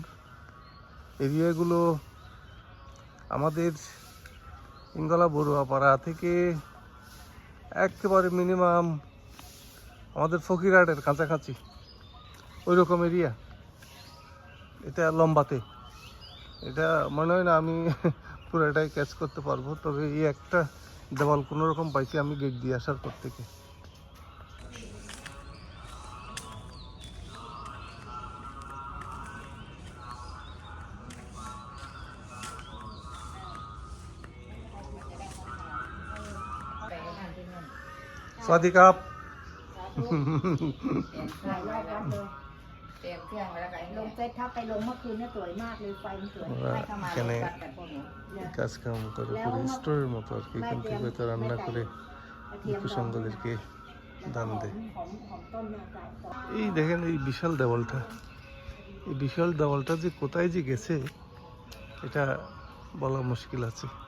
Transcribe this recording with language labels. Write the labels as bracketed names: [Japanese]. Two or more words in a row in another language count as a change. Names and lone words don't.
[Bangla] এরিয়াগুলো আমাদের ইঙ্গলা বড়ুয়াপাড়া থেকে একেবারে মিনিমাম আমাদের ফকিরহাটের কাছাকাছি ওই রকম এরিয়া। এটা লম্বাতে, এটা মনে হয় না আমি পুরোটাই ক্যাচ করতে পারবো, তবে এই একটা দেওয়াল কোনো রকম পাইছি আমি গেট দিয়ে আসার পর থেকে। [Thai] สวัสดีครับ หลายรอบรับเลยเตรียมเครื่องไว้แล้วกันลงเฟซทับไปลงเมื่อคืนเนี่ยสวยมากเลยไฟมันสวยให้เข้ามาเลยกันแต่พวกหนู [Bangla] কাজ কাম করে পুরো স্টোরের মতো আর কি, এখান থেকে হয়তো রান্না করে ভিক্ষু সংঘদেরকে দান দেয়। এই দেখেন এই বিশাল দেওয়ালটা, এই বিশাল দেওয়ালটা যে কোথায় যে গেছে এটা বলা মুশকিল আছে।